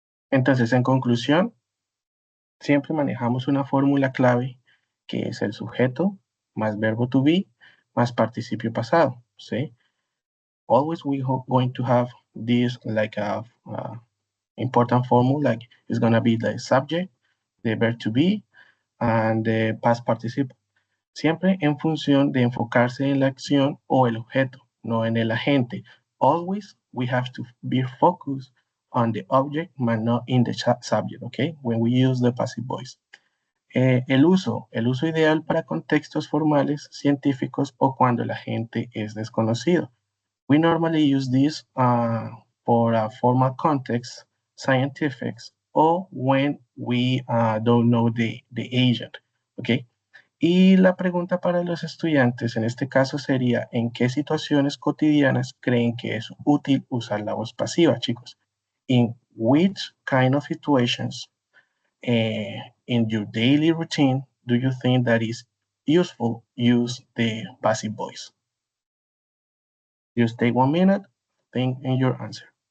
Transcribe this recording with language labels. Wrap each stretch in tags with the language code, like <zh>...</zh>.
<es>Entonces, en conclusión, siempre manejamos una fórmula clave que es el sujeto más verbo to be más participio pasado, ¿sí?</es> <en>Always going to have this like a important formula, like it's gonna be the subject, the verb to be, and the past participle.</en> <es>Siempre en función de enfocarse en la acción o el objeto, no en el agente.</es> <en>Always we have to be focused on the object, but not in the subject, okay? When we use the passive voice.</en> <es>El uso ideal para contextos formales, científicos o cuando el agente es desconocido.</es> <en>We normally use this for a formal context, scientifics, or when we don't know the agent, okay?</en> <es>Y la pregunta para los estudiantes en este caso sería, ¿en qué situaciones cotidianas creen que es útil usar la voz pasiva, chicos?</es> <en>In which kind of situations in your daily routine do you think that is useful use the passive voice? Just take 1 minute, think in your answer.</en>